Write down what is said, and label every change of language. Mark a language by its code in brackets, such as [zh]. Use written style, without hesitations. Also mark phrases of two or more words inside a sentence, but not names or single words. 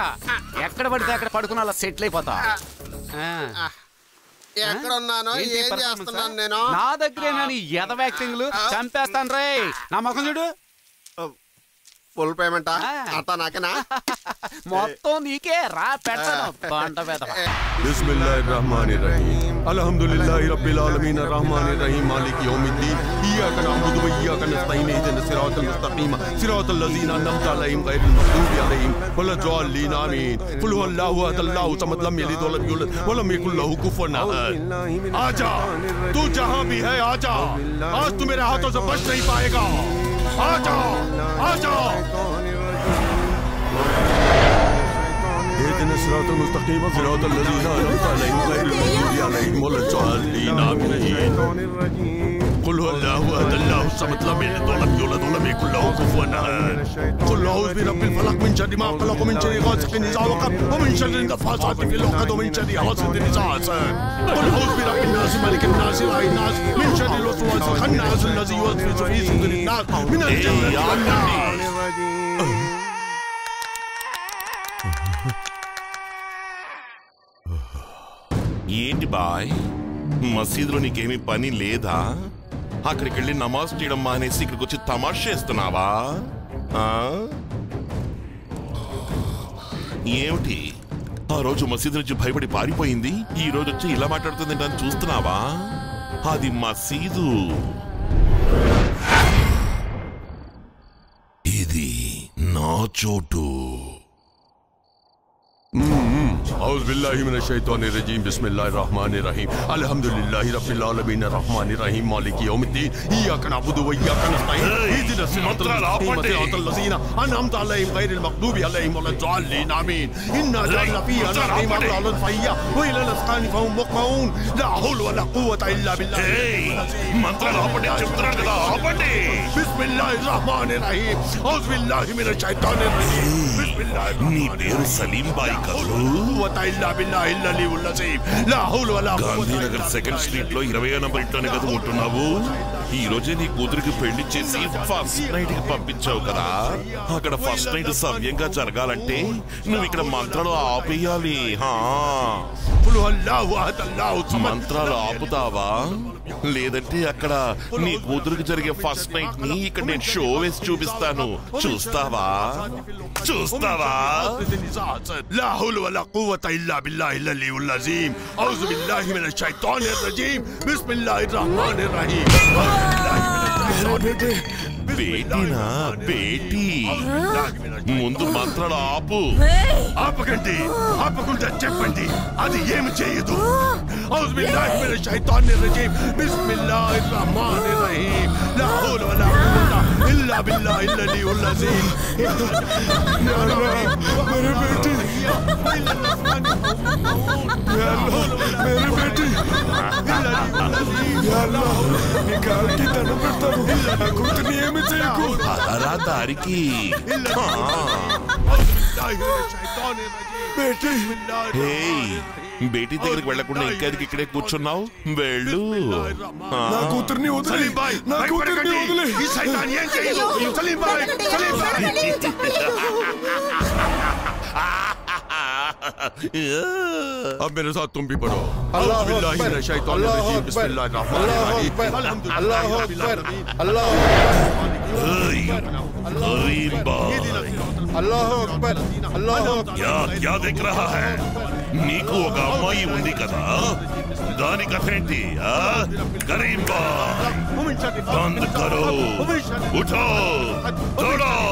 [te] ఎక్కడ పడితే అక్కడ పడుకున్న అలా సెటిల్ అయిపోతా. ఎక్కడ ఉన్నానో ఏంటి ఏం performance? చేస్తున్నాను నేను? నా దగ్గరేనా నీ ఎదవ యాక్టింగ్లు? చంపేస్తాను రే. నా ముఖం చూడు. ఫుల్ పేమెంటా? ఆ. అంతా నాకేనా? మొత్తం నీకే రా. పెడతాను బండ వెదవ. [ar] بسم الله الرحمن الرحيم الحمد لله رب العالمين الرحمن الرحيم مالك يوم الدين إياك نعبد و إياك نستعين اهدنا الصراط المستقيم صراط الذين أنعمت عليهم غير المغضوب عليهم ولا الضالين آمين قل هو الله أحد الله الصمد لم يلد و لم يولد و لم يكن له كفوا أحد. [hi] आजा, तू जहां भी है आजा, आज तू मेरे हाथों से बच नहीं पाएगा। आजा आजा। [ar] اهدنا الصراط المستقيم صراط الذين أنعمت عليهم غير المغضوب عليهم ولا الضالين آمين قل هو الله أحد الله الصمد لم يلد ولم يولد ولم يكن له كفوا أحد قل أعوذ برب الفلق من شر ما خلق ومن شر غاسق إذا وقب ومن شر النفاثات في العقد ومن شر حاسد إذا حسد قل أعوذ برب الناس ملك الناس إله الناس من شر الوسواس الخناس الذي يوسوس في صدور الناس من الجنة والناس. [te] ఏంటి బాయ్, మసీదులో నీకేమీ పని లేదా? అక్కడికి వెళ్ళి నమాజ్ చేయడం మానేసి ఇక్కడికి వచ్చి తమాషా చేస్తున్నావా? ఏమిటి ఆ రోజు మసీదు నుంచి భయపడి పారిపోయింది, ఈ రోజు వచ్చి ఇలా మాట్లాడుతుంది అని చూస్తున్నావా? అది మసీదు, ఇది నా చోటు. [ar] أعوذ بالله من الشيطان الرجيم بسم الله الرحمن الرحيم الحمد لله رب العالمين الرحمن الرحيم مالك يوم الدين إياك نعبد وإياك نستعين اهدنا الصراط المستقيم صراط الذين أنعمت عليهم غير المغضوب عليهم ولا الضالين آمين إنا جعلنا فيها نعيما وعلى الفيا وإلى الأسقان فهم مقمحون لا حول ولا قوة إلا بالله. بسم الله الرحمن الرحيم أعوذ بالله من الشيطان الرجيم بسم الله [te] నీ పేరు సలీం బాయ్ కదూ? గాంధీనగర్ సెకండ్ స్ట్రీట్ లో 20వ నంబర్ ఇంట్లోనే కదా ఉంటున్నావు? ఈ రోజే నీ కూతురికి పెళ్లి చేసి ఫస్ట్ నైట్ కి పంపించావు కదా. అక్కడ ఫస్ట్ నైట్ సవ్యంగా జరగాలంటే నువ్వు ఇక్కడ మంత్రాలు ఆపేయాలి. మంత్రాలు ఆపుతావా? లేదంటే అక్కడ నీ కూతురికి జరిగే ఫస్ట్ నైట్ ని ఇక్కడ నేను షో వేసి చూపిస్తాను. చూస్తావా? చూస్తావా? [ar] لا حول ولا قوة إلا بالله العلي العظيم أعوذ بالله من الشيطان الرجيم بسم الله الرحمن الرحيم. [te] బేటీనా? బేటీ ముందు మంత్రాలు ఆపు. ఆపకండి, ఆపకుండా చెప్పండి, అది ఏమి చేయదు. [ar] أعوذ بالله من الشيطان الرجيم بسم الله الرحمن الرحيم لا حول ولا قوة إلا بالله العلي العظيم. [hi] मेरे बेटी मेरी बेटी [te] నీకు దండం పెడతాను, నా కూతుర్ని ఏమి చేయకు. అలా దారికి బేటీ దగ్గరికి వెళ్లకుండా ఇంకెదికి ఇక్కడే కూర్చున్నావు? వెళ్ళు. నా కూతుర్ని వదిలి, నా కూతుర్ని వదిలి. [hi] अब मेरे साथ तुम भी पढ़ो. [ar] الله بالله من الشيطان الرجيم بسم الله الرحمن الرحيم الله أكبر الله [hi] क्या देख रहा है? [te] నీకు ఒక అమ్మాయి ఉంది కదా, దాని కథ ఏంటి? [hi] करीम भाई बंद करो, उठो, दौड़ो.